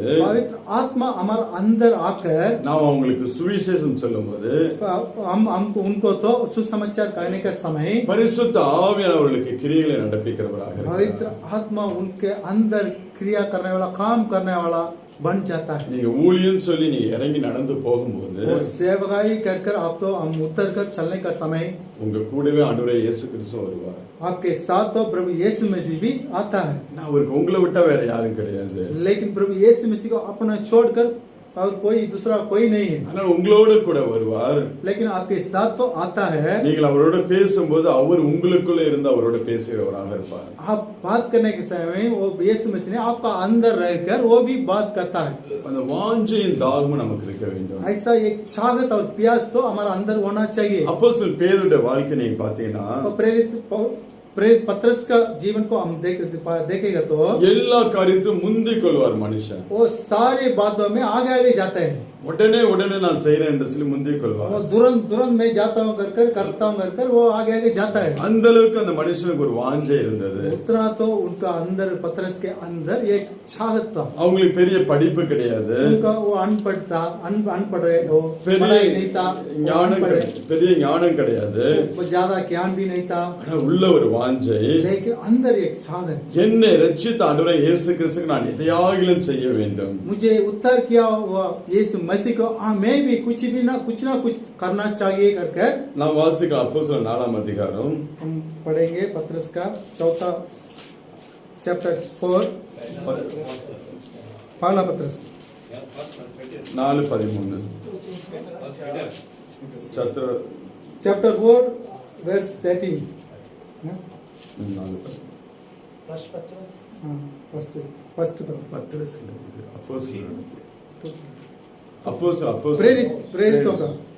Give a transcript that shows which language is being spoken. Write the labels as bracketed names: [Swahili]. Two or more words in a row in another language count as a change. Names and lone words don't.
[Hindi] पवित्र आत्मा हमारा अंदर आकर [Tamil] நாம் அவங்களுக்கு சுவிசேஷம் சொல்லும்போது [Hindi] हमको उनको तो सुसमाचार कहने का समय [Tamil] பரிசுத்த ஆவியானவர்களுக்கு கிரியைகளை நடப்பிக்கிறவராக இருக்கிறார். [Hindi] पवित्र आत्मा उनके अंदर क्रिया करने वाला काम करने वाला बन जाता है। [Tamil] நீங்க ஊழியம் சொல்லி நீங்க இறங்கி நடந்து போகும்போது [Hindi] और सेवकाई कर आप तो हम उतर कर चलने का समय [Tamil] உங்க கூடவே ஆண்டவரே இயேசு கிறிஸ்து வருவார். [Hindi] आपके साथ तो प्रभु यीशु मसीह भी आता है। [Tamil] நான் அவருக்கு உங்களை விட்டா வேற யாரும் கிடையாது. [Hindi] लेकिन प्रभु यीशु मसीह को अपना छोड़कर और कोई दूसरा कोई नहीं है। [Tamil] ஆனா உங்களோட கூட வருவார். [Hindi] लेकिन आपके साथ तो आता है। [Tamil] நீங்கள் அவரோட பேசும்போது அவர் உங்களுக்குள்ள இருந்து அவரோட பேசுகிறவராக இருப்பார். [Hindi] आप बात करने के समय वो यीशु मसीह ने आपका अंदर रहकर वो भी बात करता है। [Tamil] அந்த வாஞ்சையின் தாகமும் நமக்கு இருக்க வேண்டும். [Hindi] ऐसा एक छागत और प्यास तो हमारा अंदर होना चाहिए। [Tamil] அப்போஸ்தலர் பேதுருடைய வாழ்க்கை நீங்க பாத்தீங்கன்னா [Hindi] प्रेरित पत्रस का जीवन को हम देखेगा तो [Tamil] எல்லா காரியத்திலும் முந்திக் கொள்வார் மனுஷன். [Hindi] वो सारे बातों में आगे आगे जाते हैं। [Tamil] உடனே நான் செய்றேன் என்று சொல்லி முந்திக் கொள்வார். [Hindi] वो तुरंत मैं जाता हूँ करता हूँ वो आगे आगे जाता है। [Tamil] அந்த அளவுக்கு அந்த மனுஷனுக்கு ஒரு வாஞ்சை இருந்தது. [Hindi] उतना तो उनका अंदर पत्रस के अंदर एक छागत था। [Tamil] அவங்களுக்கு பெரிய படிப்பு கிடையாது. [Hindi] उनका वो अनपढ़ था, अनपढ़ वो [Tamil] பெரிய [Hindi] पढ़ाई नहीं था, [Tamil] பெரிய ஞானம் கிடையாது. [Hindi] वो ज्यादा ज्ञान भी नहीं था। [Tamil] ஆனா உள்ள ஒரு வாஞ்சை, [Hindi] लेकिन अंदर एक छागत, [Tamil] என்னை ரட்சித்த ஆண்டவரே இயேசு கிறிஸ்துவுக்கு நான் எதையாகிலும் செய்ய வேண்டும். [Hindi] मुझे उत्तर किया वो यीशु मसीह को मैं भी कुछ ना कुछ करना चाहिए कर [Tamil] நான் வாசிக்கலாம் அப்போஸ்தலர் 4ஆம் அதிகாரம். [Hindi] हम पढ़ेंगे पत्रस का 4 चैप्टर 4 पहला पत्रस 4:13 चैप्टर 4 वर्स 13 फर्स्ट प्रेरितों का